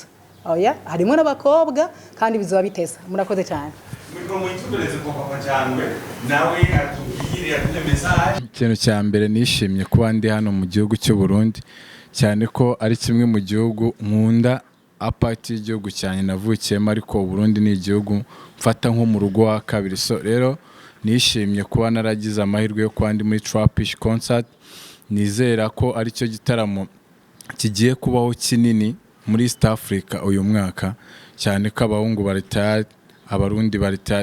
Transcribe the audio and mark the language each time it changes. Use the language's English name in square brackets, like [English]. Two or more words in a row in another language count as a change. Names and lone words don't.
[Rundi] Oya, harimo n'abakobwa kandi bizoba biteza. [Kinyarwanda] Murakoze cyane. Ikintu cya mbere nishimye kuba ndi hano mu gihugu cy'u Burundi, cyane ko ari kimwe mu gihugu nkunda apart y'igihugu cyane navukiyemo, ariko Burundi ni igihugu mfata nko mu rugo wa kabiri. So rero nishimye kuba naragize amahirwe yo kuba ndi muri Trapish concert. nizera ko ari cyo gitaramo kigiye kubaho kinini muri East Africa uyu mwaka, cyane ko abahungu bari tayari, abarundi bari tayari.